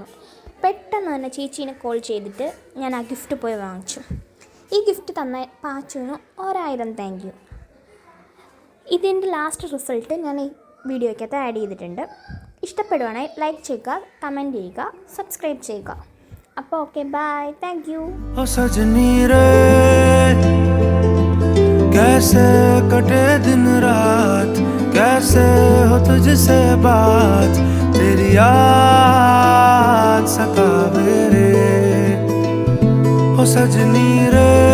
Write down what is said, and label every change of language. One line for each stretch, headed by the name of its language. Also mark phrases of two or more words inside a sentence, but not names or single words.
Malayalam: പെട്ടെന്ന് തന്നെ ചേച്ചീനെ കോൾ ചെയ്തിട്ട് ഞാൻ ആ ഗിഫ്റ്റ് പോയി വാങ്ങിച്ചു. ഈ ഗിഫ്റ്റ് തന്ന പാച്ചുവിന് 1000
English: thank you.
Malayalam: ഇതിൻ്റെ
English: last result
Malayalam: ഞാൻ ഈ വീഡിയോയ്ക്കകത്ത് ആഡ് ചെയ്തിട്ടുണ്ട്. ഇഷ്ടപ്പെടുവാണെങ്കിൽ ലൈക്ക് ചെയ്യുക, കമൻറ്റ് ചെയ്യുക, സബ്സ്ക്രൈബ് ചെയ്യുക.
English: അപ്പോൾ okay, bye, thank you.
Hindi: कैसे कटे दिन रात, कैसे हो तुझसे बात, तेरी याद सतावे रे ओ सजनी रे।